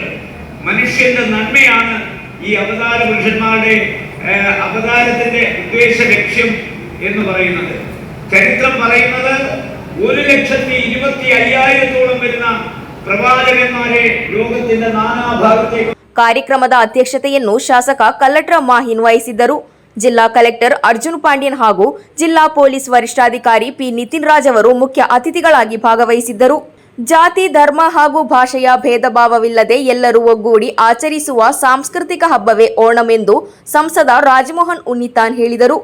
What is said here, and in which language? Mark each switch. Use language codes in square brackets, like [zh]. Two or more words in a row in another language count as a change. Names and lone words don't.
[ml] മനുഷ്യന്റെ നന്മയാണ് ഈ അവതാര പുരുഷന്മാരുടെ അവതാരത്തിന്റെ ഉദ്ദേശ ലക്ഷ്യം എന്ന് പറയുന്നത്. ചരിത്രം പറയുന്നത് 1,25,000-ഓളം വരുന്ന പ്രവാചകന്മാരെ ലോകത്തിന്റെ നാനാഭാഗത്തേക്ക്. [kn] ಕಾರ್ಯಕ್ರಮದ ಅಧ್ಯಕ್ಷತೆಯನ್ನು ಶಾಸಕ ಕಲ್ಲಟ್ರ ಮಾಹಿನ್ ವಹಿಸಿದ್ದರು. ಜಿಲ್ಲಾ ಕಲೆಕ್ಟರ್ ಅರ್ಜುನ್ ಪಾಂಡ್ಯನ್ ಹಾಗೂ ಜಿಲ್ಲಾ ಪೊಲೀಸ್ ವರಿಷ್ಠಾಧಿಕಾರಿ ಪಿ ನಿತಿನ್ ರಾಜ್ ಅವರು ಮುಖ್ಯ ಅತಿಥಿಗಳಾಗಿ ಭಾಗವಹಿಸಿದ್ದರು. ಜಾತಿ, ಧರ್ಮ ಹಾಗೂ ಭಾಷೆಯ ಭೇದ ಭಾವವಿಲ್ಲದೆ ಎಲ್ಲರೂ ಒಗ್ಗೂಡಿ ಆಚರಿಸುವ ಸಾಂಸ್ಕೃತಿಕ ಹಬ್ಬವೇ ಓಣಂ ಎಂದು ಸಂಸದ ರಾಜಮೋಹನ್ ಉನ್ನಿತಾನ್ ಹೇಳಿದರು.